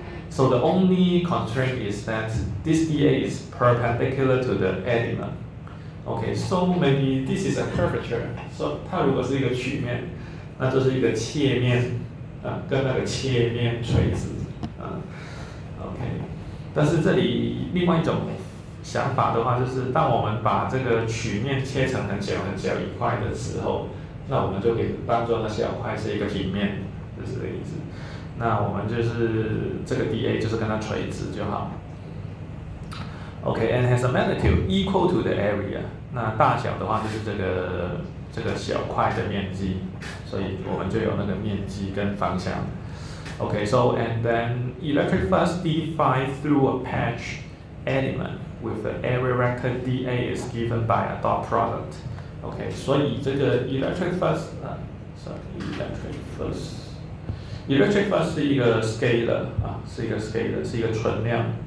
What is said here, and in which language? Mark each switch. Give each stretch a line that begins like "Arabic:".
English: So the only constraint is that this dA is perpendicular to the element. Okay, so maybe this is a curvature.
Chinese: So 它如果是一个曲面，那就是一个切面。跟那个切面垂直，OK。但是这里另外一种想法的话，就是当我们把这个曲面切成很小一块的时候，那我们就可以当做那小块是一个平面，就是这个意思。那我们就是这个 dA 就是跟它垂直就好。
English: OK，and has a magnitude equal to the area。
Chinese: 那大小的话就是这个小块的面积，所以我们就有那个面积跟方向。
English: Okay, so and then electric flux defined through a patch element with the area vector dA is given by a dot product.
Chinese: Okay, 所以这个 electric flux是一个 scalar 是一个纯量。